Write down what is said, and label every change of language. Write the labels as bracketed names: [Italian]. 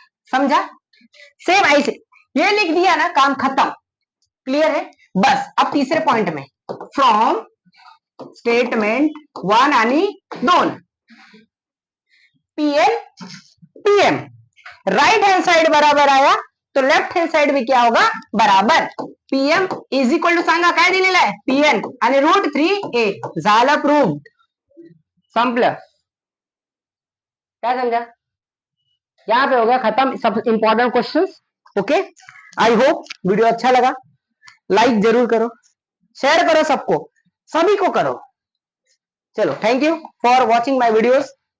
[Hindi] समझा, सेम ऐसे ये लिख दिया ना, काम खत्म, क्लियर है। बस अब तीसरे पॉइंट में, फ्रॉम स्टेटमेंट 1 आणि 2, PN PM, right hand side बराबर आया तो लेफ्ट हैंड साइड भी क्या होगा, बराबर। [English] PM is equal to [Marathi] सांगा काय दिलेला आहे, पीएन आणि √3a, झालं प्रूव्ड, संपलं। [Hindi] क्या समझा, यहां पे हो गया खत्म सब important questions. Okay, I hope video अच्छा लगा, लाइक जरूर करो, शेयर करो सबको, सभी को करो। चलो, [English] Thank you for watching my videos.